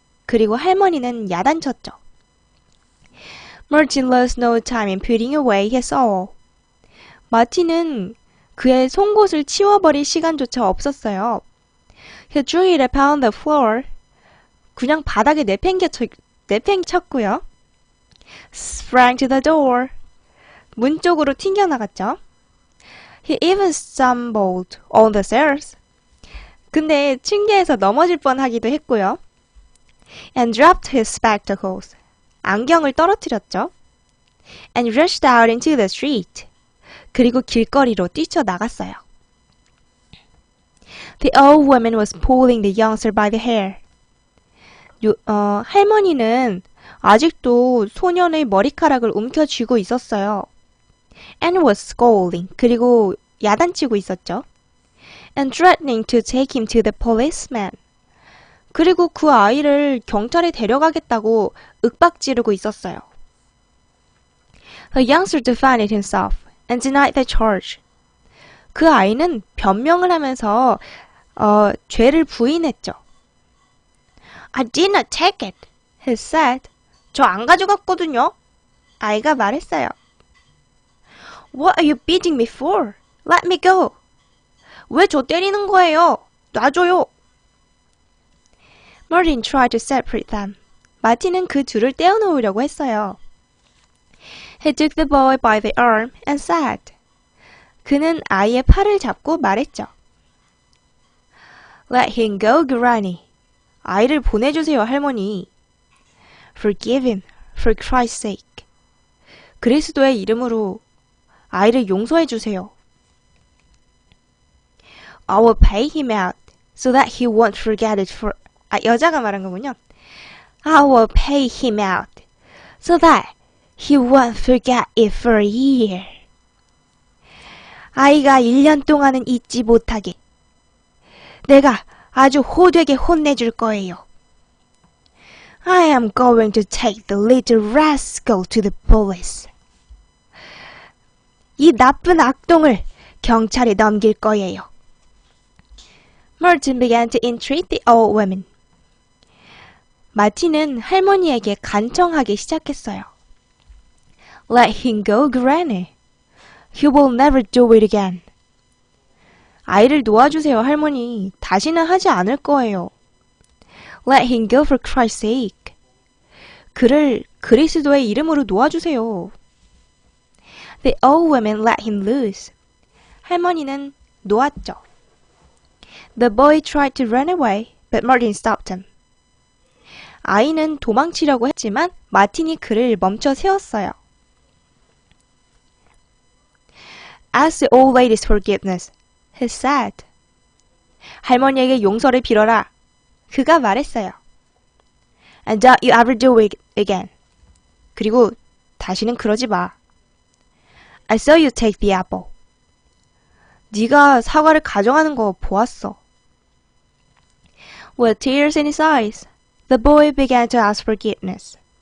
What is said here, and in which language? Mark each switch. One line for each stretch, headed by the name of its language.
Korean: 그리고 할머니는 야단쳤죠.
English: Martin lost no time in putting away his awl.
Korean: 마틴은 그의 송곳을 치워버릴 시간조차 없었어요.
English: He threw it upon the floor.
Korean: 그냥 바닥에 내팽개쳤고요.
English: Sprang to the door.
Korean: 문 쪽으로 튕겨나갔죠.
English: He even stumbled on the stairs.
Korean: 근데 층계에서 넘어질 뻔하기도 했고요.
English: And dropped his spectacles.
Korean: 안경을 떨어뜨렸죠.
English: And rushed out into the street.
Korean: 그리고 길거리로 뛰쳐나갔어요.
English: The old woman was pulling the youngster by the hair.
Korean: 할머니는 아직도 소년의 머리카락을 움켜쥐고 있었어요.
English: And was scolding.
Korean: 그리고 야단치고 있었죠.
English: And threatening to take him to the policeman.
Korean: 그리고 그 아이를 경찰에 데려가겠다고 윽박지르고 있었어요.
English: The youngster defended himself and denied the charge.
Korean: 그 아이는 변명을 하면서 죄를 부인했죠.
English: I did not take it, he said.
Korean: 저 안 가져갔거든요. 아이가 말했어요.
English: What are you beating me for? Let me go.
Korean: 왜 저 때리는 거예요? 놔줘요.
English: Martin tried to separate them.
Korean: 마틴은 그 둘을 떼어놓으려고 했어요.
English: He took the boy by the arm and said.
Korean: 그는 아이의 팔을 잡고 말했죠.
English: Let him go, Granny.
Korean: 아이를 보내주세요, 할머니.
English: Forgive him, for Christ's sake.
Korean: 그리스도의 이름으로 아이를 용서해 주세요.
English: I will pay him out so that he won't forget it for...
Korean: 여자가 말한 거군요.
English: I will pay him out so that he won't forget it for a year.
Korean: 아이가 1년 동안은 잊지 못하게 내가 아주 호되게 혼내줄 거예요.
English: I am going to take the little rascal to the police.
Korean: 이 나쁜 악동을 경찰에 넘길 거예요.
English: Martin began to entreat the old woman.
Korean: 마틴은 할머니에게 간청하기 시작했어요.
English: Let him go, Granny. He will never do it again.
Korean: 아이를 놓아주세요, 할머니. 다시는 하지 않을 거예요.
English: Let him go for Christ's sake.
Korean: 그를 그리스도의 이름으로 놓아주세요.
English: The old woman let him loose.
Korean: 할머니는 놓았죠.
English: The boy tried to run away, but Martin stopped him.
Korean: 아이는 도망치려고 했지만 마틴이 그를 멈춰 세웠어요.
English: Ask the old lady's forgiveness, he said.
Korean: 할머니에게 용서를 빌어라. 그가 말했어요.
English: And don't you ever do it again.
Korean: 그리고 다시는 그러지 마.
English: I saw you take the apple.
Korean: 네가 사과를 가져가는 거 보았어.
English: With tears in his eyes, the boy began to ask forgiveness.